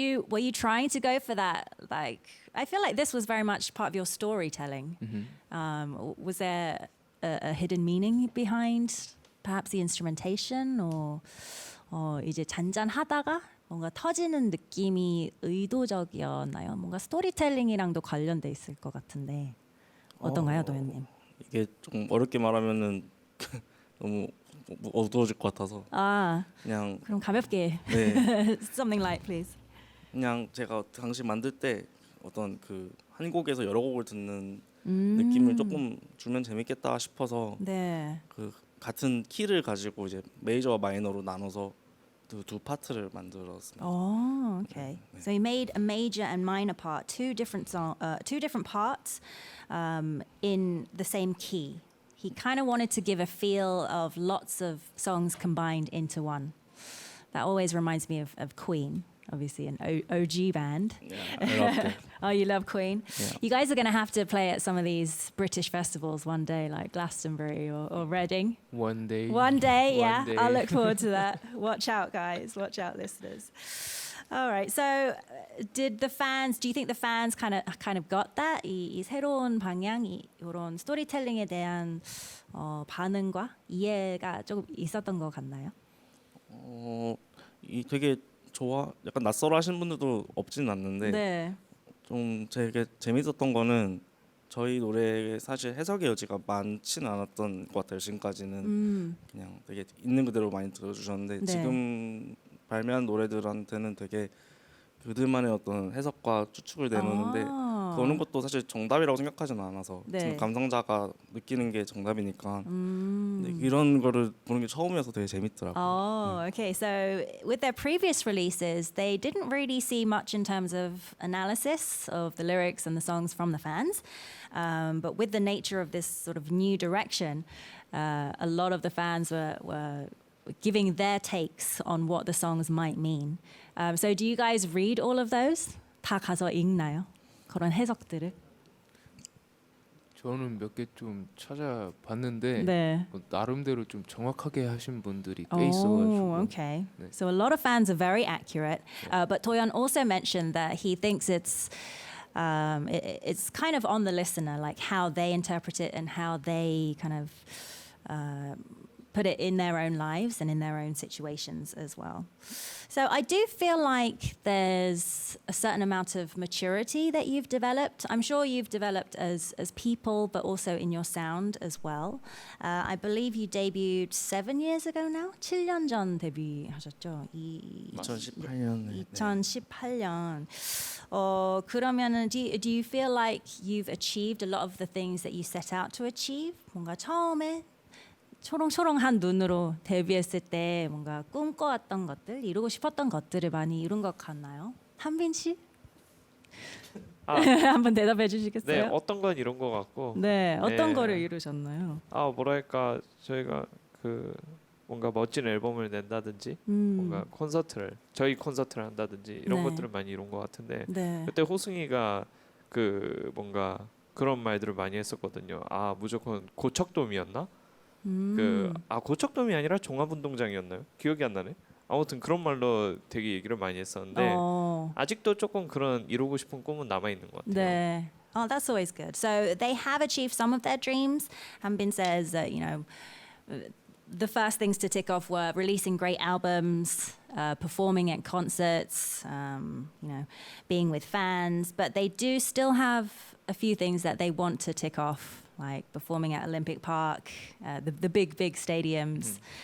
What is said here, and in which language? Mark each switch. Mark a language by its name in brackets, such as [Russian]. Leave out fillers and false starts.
[English] Were you trying to go for that? Like, I feel like this was very much part of your storytelling. Was there a hidden meaning behind perhaps the instrumentation, or [Korean] 이제 잔잔하다가 뭔가 터지는 느낌이 의도적이었나요? 뭔가 스토리텔링이랑도 관련돼 있을 것 같은데 어떤가요, 도현님? 이게 좀 어렵게 말하면은 너무 어두워질 것 같아서 그냥 그럼 가볍게 네. [English] something light, please. [Korean] 그냥 제가 당시 만들 때 어떤 그 한 곡에서 여러 곡을 듣는 느낌을 조금 주면 재밌겠다 싶어서 네. 그 같은 키를 가지고 이제 메이저와 마이너로 나눠서 두 파트를 만들었습니다. [English] Oh, okay. So he made a major and minor part, two different parts in the same key. He kind of wanted to give a feel of lots of songs combined into one. That always reminds me of Queen, obviously an OG band. Yeah, I love that. Oh, you love Queen? Yeah. You guys are going to have to play at some of these British festivals one day, like Glastonbury or Reading. One day. One day, yeah. One day. I'll look forward to that. Watch out, guys. Watch out, listeners. All right. So, do you think the fans kind of got that? [Korean] 이 새로운 방향, 이런 스토리텔링에 대한 반응과 이해가 조금 있었던 것 같나요? 이 되게 약간 낯설어하시는 분들도 없지는 않는데 네. 좀 되게 재밌었던 거는 저희 노래에 사실 해석의 여지가 많지는 않았던 것 같아요. 지금까지는 그냥 되게 있는 그대로 많이 들어주셨는데 네. 지금 발매한 노래들한테는 되게 그들만의 어떤 해석과 추측을 내놓는데 그러는 것도 사실 정답이라고 생각하지는 않아서 네. 감상자가 느끼는 게 정답이니까 근데 이런 거를 보는 게 처음이어서 되게 재밌더라고요. [English] Oh, okay. So with their previous releases, they didn't really see much in terms of analysis of the lyrics and the songs from the fans. But with the nature of this sort of new direction, a lot of the fans were giving their takes on what the songs might mean. So do you guys read all of those? [Korean] 다 가서 읽나요? 그런 해석들을? 저는 몇 개 좀 찾아봤는데 네. 나름대로 좀 정확하게 하신 분들이 꽤 있어가지고. [English] Okay. [Korean] 네. [English] So a lot of fans are very accurate. But Do-yeon also mentioned that he thinks it's kind of on the listener, like how they interpret it and how they kind of put it in their own lives and in their own situations as well. So I do feel like there's a certain amount of maturity that you've developed. I'm sure you've developed as people, but also in your sound as well. I believe you debuted 7 years ago now? [Korean] 7년 전 데뷔하셨죠? 2018년에. 2018년. 그러면은 [English] do you feel like you've achieved a lot of the things that you set out to achieve? [Korean] 뭔가 처음에 초롱초롱한 눈으로 데뷔했을 때 뭔가 꿈꿔왔던 것들, 이루고 싶었던 것들을 많이 이룬 것 같나요? 한빈 씨? 한번 대답해 주시겠어요? 네, 어떤 건 이런 것 같고. 네, 어떤 거를 이루셨나요? 뭐랄까 저희가 그 뭔가 멋진 앨범을 낸다든지 뭔가 저희 콘서트를 한다든지 이런 네. 것들을 많이 이룬 것 같은데 네. 그때 호승이가 그 뭔가 그런 말들을 많이 했었거든요. 무조건 고척돔이었나? 고척돔이 아니라 종합운동장이었나요? 기억이 안 나네. 아무튼 그런 말로 되게 얘기를 많이 했었는데 아직도 조금 그런 이루고 싶은 꿈은 남아 있는 것 같아요. 네. [English] Oh, that's always good. So they have achieved some of their dreams. Hanbin says that, the first things to tick off were releasing great albums, performing at concerts, being with fans. But they do still have a few things that they want to tick off, like performing at Olympic Park, the big stadiums.